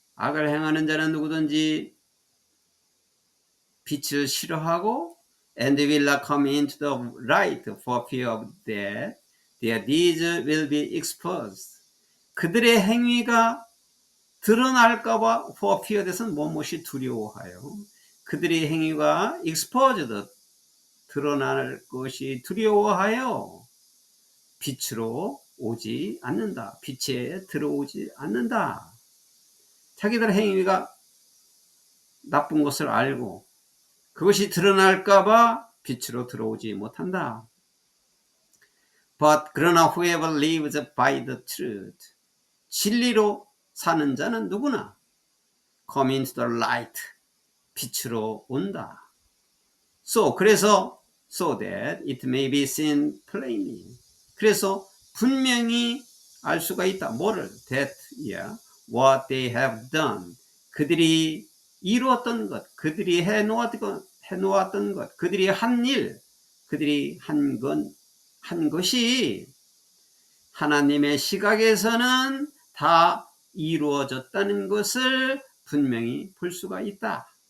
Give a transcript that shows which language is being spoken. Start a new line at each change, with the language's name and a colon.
Korean: 악을 행하는 자는 누구든지 빛을 싫어하고
English: and will not come into the light for fear of that their deeds will be exposed.
Korean: 그들의 행위가 드러날까봐
English: for fear that
Korean: 은 무엇이 두려워하여 그들의 행위가 exposed 드러날 것이 두려워하여 빛으로 오지 않는다. 빛에 들어오지 않는다. 자기들의 행위가 나쁜 것을 알고 그것이 드러날까봐 빛으로 들어오지 못한다.
English: But
Korean: 그러나
English: whoever lives by the truth
Korean: 진리로 사는 자는 누구나
English: come into the light
Korean: 빛으로 온다. 그래서
English: so that it may be seen plainly.
Korean: 그래서 분명히 알 수가 있다. 뭐를?
English: That, what they have done.
Korean: 그들이 이루었던 것, 그들이 해놓았던 것, 그들이 한 일, 그들이 한 것이 하나님의 시각에서는 다 이루어졌다는 것을 분명히 볼 수가 있다.